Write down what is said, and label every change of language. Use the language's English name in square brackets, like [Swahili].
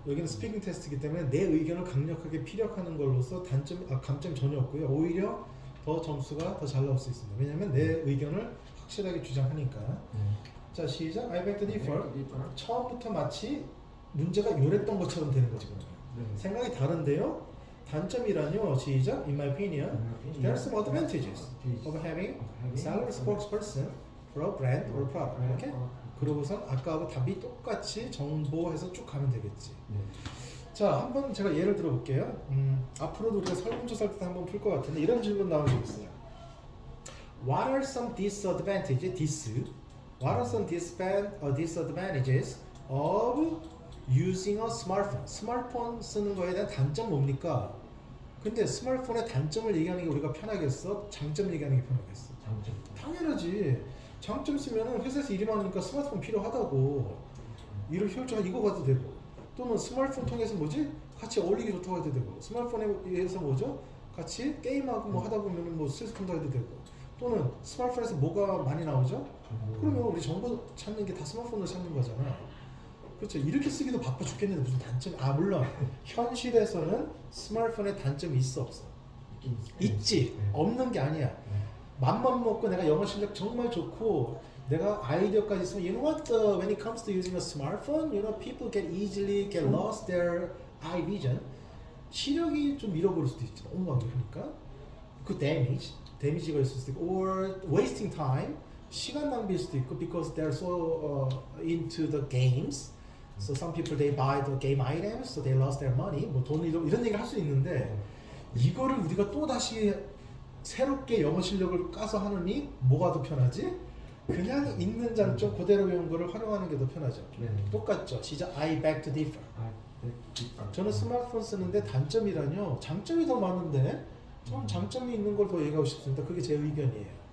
[Korean] 여기는 스피킹 테스트이기 때문에 내 의견을 강력하게 피력하는 걸로써 감점이 전혀 없고요. 오히려 더 점수가 더 잘 나올 수 있습니다. 왜냐하면 내 의견을 확실하게 주장하니까. 자, 시작. [English] I beg to differ. [Korean] 처음부터 마치 문제가 요랬던 것처럼 되는 거지 그러면. 생각이 다른데요. 단점이라뇨. 시작. [English] In my opinion, there are some advantages of having salary spokesperson for a brand or product. [Korean] 이렇게. 그러고선 아까하고 답이 똑같이 정보해서 쭉 가면 되겠지. 자, 한번 제가 예를 들어볼게요. 앞으로도 우리가 설문조사 때 한번 풀 것 같은데 이런 질문 나온 적 있어요. [English] What are some disadvantages? What are some disadvantages of using a smartphone? [Korean] 스마트폰 쓰는 거에 대한 단점 뭡니까? 근데 스마트폰의 단점을 얘기하는 게 우리가 편하겠어? 장점 얘기하는 게 편하겠어? 장점. 당연하지. 장점 쓰면은 회사에서 일이 많으니까 스마트폰 필요하다고. 일을 효율적으로 이거 가도 되고. 또는 스마트폰 통해서 뭐지? 같이 어울리기 좋다고 해도 되고. 스마트폰에 의해서 뭐죠? 같이 게임하고 뭐 하다 보면은 뭐 스마트폰도 해도 되고. 또는 스마트폰에서 뭐가 많이 나오죠? 그러면 우리 정보 찾는 게 다 스마트폰으로 찾는 거잖아. 그렇죠. 이렇게 쓰기도 바빠 죽겠는데 무슨 단점? 물론 현실에서는 스마트폰에 단점이 있어 없어? 있지. 없는 게 아니야. 맘만 먹고 내가 영어 실력 정말 좋고 내가 아이디어까지 있으면 [English] you know what? When it comes to using a smartphone, you know people can easily get lost their eye vision. [Korean] 시력이 좀 잃어버릴 수도 있죠. 너무 많으니까. 그 damage가 있을 수도 있고, [English] or wasting time. [Korean] 시간 낭비일 수도 있고, [English] because they're so into the games. So some people they buy the game items, so they lost their money. [Korean] 뭐 돈 이런 얘기를 할 수 있는데 이거를 우리가 또 다시 새롭게 영어 실력을 까서 하느니 뭐가 더 편하지? 그냥 있는 장점 그대로 배운 거를 활용하는 게 더 편하죠. 똑같죠. 시작. [English] I beg to differ. [Korean] 저는 스마트폰 쓰는데 단점이라뇨. 장점이 더 많은데 좀 장점이 있는 걸 더 얘기하고 싶습니다. 그게 제 의견이에요.